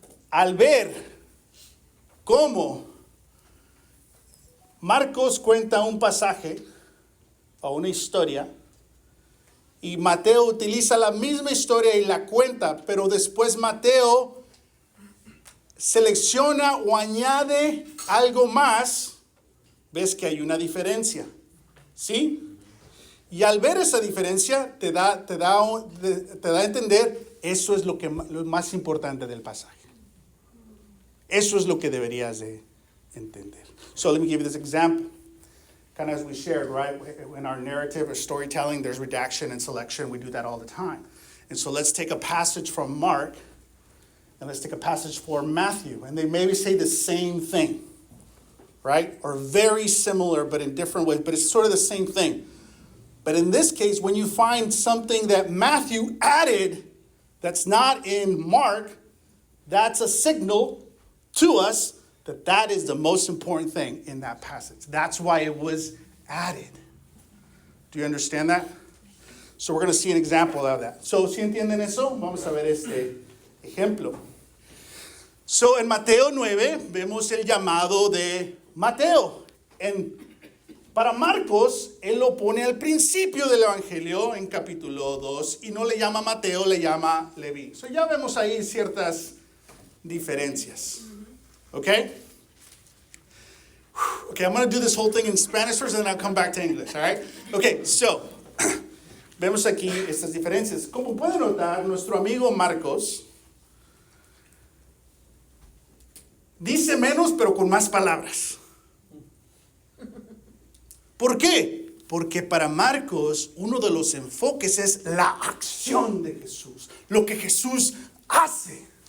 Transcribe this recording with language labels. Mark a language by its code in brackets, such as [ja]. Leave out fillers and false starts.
[es] Al ver cómo Marcos cuenta un pasaje o una historia, y Mateo utiliza la misma historia y la cuenta, pero después Mateo selecciona o añade algo más, ves que hay una diferencia, ¿sí? Y al ver esa diferencia te da a entender, eso es lo más importante del pasaje. Eso es lo que deberías de entender. [en] So let me give you this example. Kind of as we shared, right? In our narrative or storytelling, there's redaction and selection. We do that all the time. And so let's take a passage from Mark and let's take a passage for Matthew. And they maybe say the same thing, right? Or very similar, but in different ways. But it's sort of the same thing. But in this case, when you find something that Matthew added that's not in Mark, that's a signal to us that that is the most important thing in that passage. That's why it was added. Do you understand that? So we're going to see an example of that. [es] So, ¿sí entienden eso? Vamos a ver este ejemplo. So, en Mateo 9 vemos el llamado de Mateo. Para Marcos, él lo pone al principio del Evangelio, en capítulo 2, y no le llama Mateo, le llama Leví. So, ya vemos ahí ciertas diferencias. Okay? [en] Okay, I'm going to do this whole thing in Spanish first, and then I'll come back to English, all right? [es] Okay, so, vemos aquí estas diferencias. Como pueden notar, nuestro amigo Marcos dice menos, pero con más palabras. ¿Por qué? Porque para Marcos, uno de los enfoques es la acción de Jesús, lo que Jesús hace.